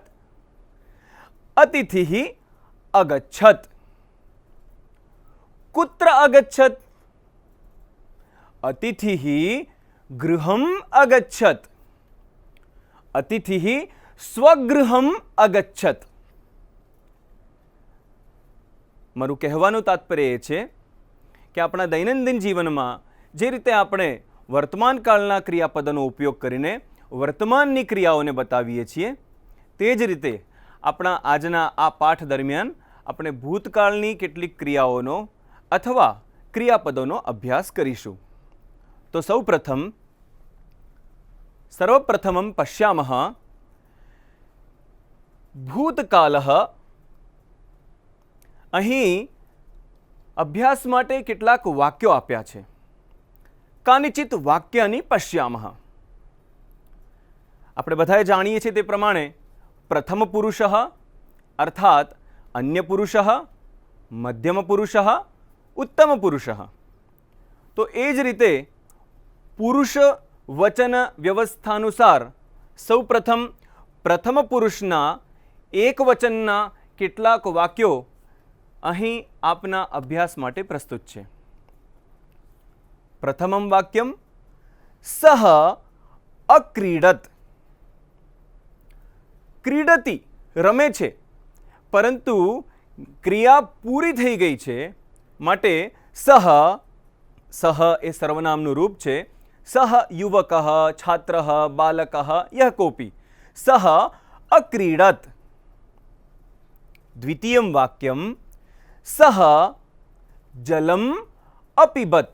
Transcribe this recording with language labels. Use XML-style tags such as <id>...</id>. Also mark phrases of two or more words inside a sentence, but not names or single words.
<sa>अतिथिः अगच्छत। कुत्र अगच्छत? अतिथिः गृहम अगच्छत। अतिथिः स्वगृहम अगच्छत।</sa> <gu>મારું કહેવાનું તાત્પર્ય એ છે કે આપણા દૈનંદિન જીવનમાં જે રીતે આપણે વર્તમાન કાળના ક્રિયાપદોનો ઉપયોગ કરીને વર્તમાનની ક્રિયાઓને બતાવીએ છીએ, તે જ રીતે આપણા આજના આ પાઠ દરમિયાન આપણે ભૂતકાળની કેટલીક ક્રિયાઓનો અથવા ક્રિયાપદોનો અભ્યાસ કરીશું।</gu> <sa>તો સર્વપ્રથમં પશ્યામः ભૂતકાલઃ।</sa> <gu>અહીં અભ્યાસ માટે કેટલાક વાક્યો આપ્યા છે।</gu> <sa>કાનિચિત વાક્યાની પશ્યામः।</sa> <gu>આપણે બધાએ જાણીએ છીએ તે પ્રમાણે</gu> <sa>પ્રથમ પુરુષઃ અર્થાત अन्य पुरुषः, मध्यम पुरुषः, उत्तम पुरुषः।</sa> <gu>તો એ જ રીતે પુરુષ વચન વ્યવસ્થાનુસાર સૌપ્રથમ પ્રથમ પુરુષના એક વચનના કેટલાક વાક્યો અહીં આપના અભ્યાસ માટે પ્રસ્તુત છે।</gu> <sa>પ્રથમમ વાક્યમ સહ અક્રીડત।</sa> <gu>ક્રીડતિ રમે છે, પરંતુ ક્રિયા પૂરી થઈ ગઈ છે માટે સહ સહ એ સર્વનામનું રૂપ છે।</gu> <sa>सह युवकः, छात्रः, बालकः यः कोपि सह अक्रीडत। द्वितीयं वाक्यं सह जलम अपीबत।</sa>